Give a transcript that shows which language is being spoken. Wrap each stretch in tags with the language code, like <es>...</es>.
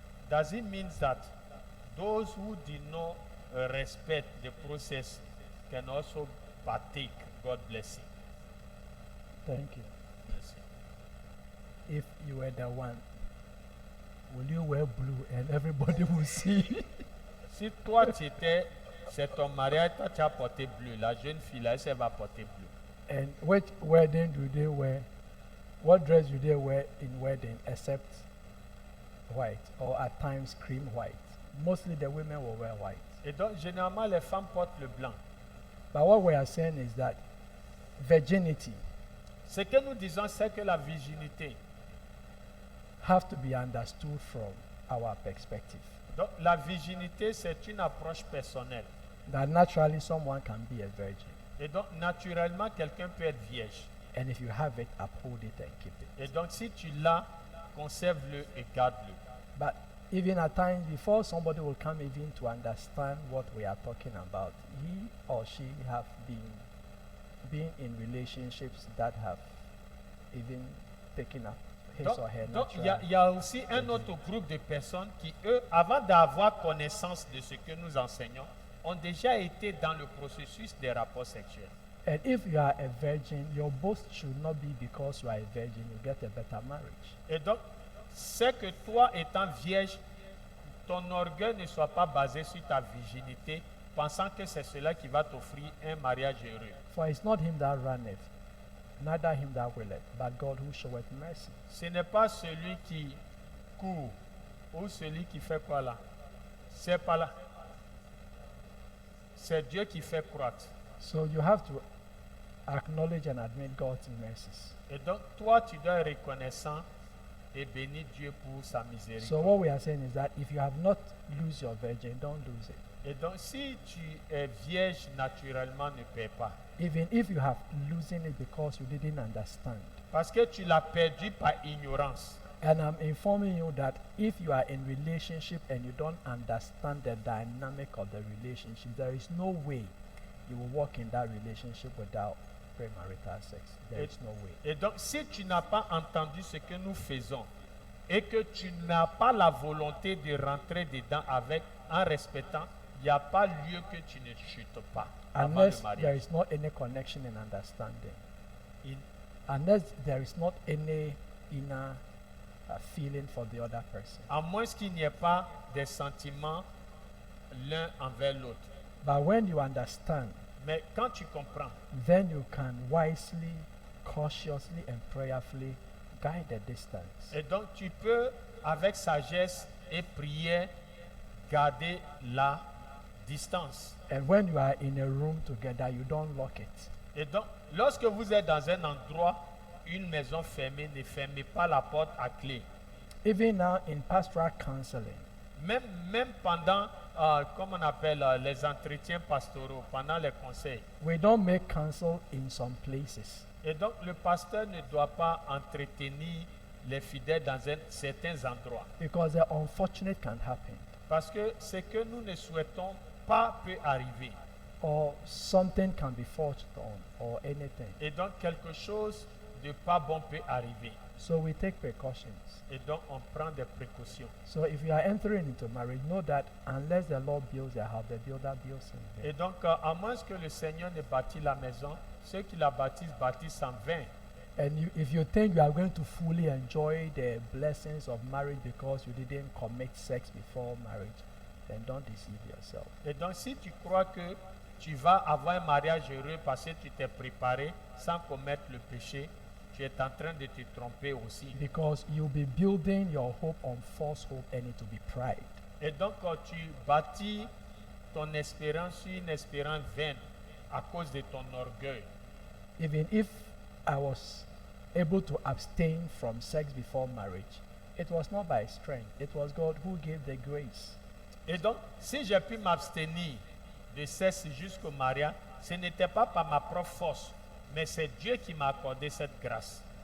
<en>Does it mean that those who did not respect the process can also partake God blessing? Thank you. Yes. If you were the one, will you wear blue and everybody will see?</en> <fr>Si toi c'est ton mariage, toi tu as porté bleu, la jeune fille là, elle va porter bleu.</fr> <en>And which wedding do they wear? What dress do they wear in wedding except white or at times cream white? Mostly the women will wear white.</en> <fr>Et donc généralement les femmes portent le blanc.</fr> <en>But what we are saying is that virginity</en> <fr>Ce que nous disons, c'est que la virginité,</fr> <en>have to be understood from our perspective.</en> <fr>donc la virginité c'est une approche personnelle.</fr> <en>That naturally someone can be a virgin.</en> <fr>Et donc naturellement quelqu'un peut être vierge.</fr> <en>And if you have it, uphold it and keep it.</en> <fr>Et donc si tu l'as, conserve-le et garde-le.</fr> <en>But even at times before somebody will come even to understand what we are talking about, he or she have been in relationships that have even taken up his</en> <fr>Donc,</fr> <en>or her</en> <fr>donc,</fr> <en>natural.</en> <fr>il y a aussi un autre groupe de personnes qui, eux, avant d'avoir connaissance de ce que nous enseignons, ont déjà été dans le processus des rapports sexuels.</fr> <en>And if you are a virgin, your boast should not be because you are a virgin, you get a better marriage.</en> <fr>Et donc, c'est que toi, étant vierge, ton orgueil ne soit pas basé sur ta virginité, pensant que c'est cela qui va t'offrir un mariage heureux.</fr> <en>For it's not him that runneth, neither him that willeth, but God who showeth mercy.</en> <fr>Ce n'est pas celui qui court ou celui qui fait quoi là. C'est pas là. C'est Dieu qui fait croître.</fr> <en>So you have to acknowledge and admit God's mercies.</en> <fr>Et donc, toi, tu dois être reconnaissant et bénir Dieu pour sa miséricorde.</fr> <en>So what we are saying is that if you have not lose your virgin, don't lose it.</en> <fr>Et donc, si tu es vierge, naturellement, ne paie pas.</fr> <en>Even if you have losing it because you didn't understand.</en> <fr>Parce que tu l'as perdu par ignorance.</fr> <en>And I'm informing you that if you are in relationship and you don't understand the dynamic of the relationship, there is no way you will walk in that relationship without premarital sex. There is no way.</en> <fr>Et donc, si tu n'as pas entendu ce que nous faisons et que tu n'as pas la volonté de rentrer dedans en respectant, il n'y a pas lieu que tu ne chutes pas avant</fr> <en>Unless</en> <fr>le</fr> <en>there</en> <fr>mariage.</fr> <en>is not any connection and understanding. In- Unless there is not any inner feeling for the other person.</en> <fr>À moins qu'il n'y ait pas des sentiments l'un envers l'autre.</fr> <en>But when you understand,</en> <fr>Mais quand tu comprends,</fr> <en>then you can wisely, cautiously, and prayerfully guide the distance.</en> <fr>et donc tu peux, avec sagesse et prière, garder la distance.</fr> <en>And when you are in a room together, you don't lock it.</en> <fr>Et donc, lorsque vous êtes dans un endroit, une maison fermée, ne fermez pas la porte à clé.</fr> <en>Even now in pastoral counseling,</en> <fr>Même pendant, comme on appelle, les entretiens pastoraux, pendant les conseils.</fr> <en>we don't make counsel in some places.</en> <fr>Et donc, le pasteur ne doit pas entretenir les fidèles dans certains endroits.</fr> <en>Because the unfortunate can happen.</en> <fr>Parce que ce que nous ne souhaitons pas peut arriver.</fr> <en>Or something can be forged on, or anything.</en> <fr>Et donc, quelque chose de pas bon peut arriver.</fr> <en>So we take precautions.</en> <fr>Et donc, on prend des précautions.</fr> <en>So if you are entering into marriage, know that unless the Lord builds a house, the builder builds in</en> <fr>Et</fr> <en>vain.</en> <fr>donc, à moins que le Seigneur ne bâtit la maison, ceux qui la bâtissent en vain.</fr> <en>And if you think you are going to fully enjoy the blessings of marriage because you didn't commit sex before marriage, then don't deceive yourself.</en> <fr>Et donc, si tu crois que tu vas avoir un mariage heureux parce que tu t'es préparé sans commettre le péché, tu es en train de te tromper aussi.</fr> <en>Because you'll be building your hope on false hope and it will be pride.</en> <fr>Et donc, quand tu bâtis ton espérance sur une espérance vaine à cause de ton orgueil,</fr> <en>Even if I was able to abstain from sex before marriage, it was not by strength. It was God who gave the grace.</en> <fr>et donc, si j'ai pu m'abstenir de sexe jusqu'au mariage, ce n'était pas par ma propre force, mais c'est Dieu qui m'a accordé cette grâce.</fr>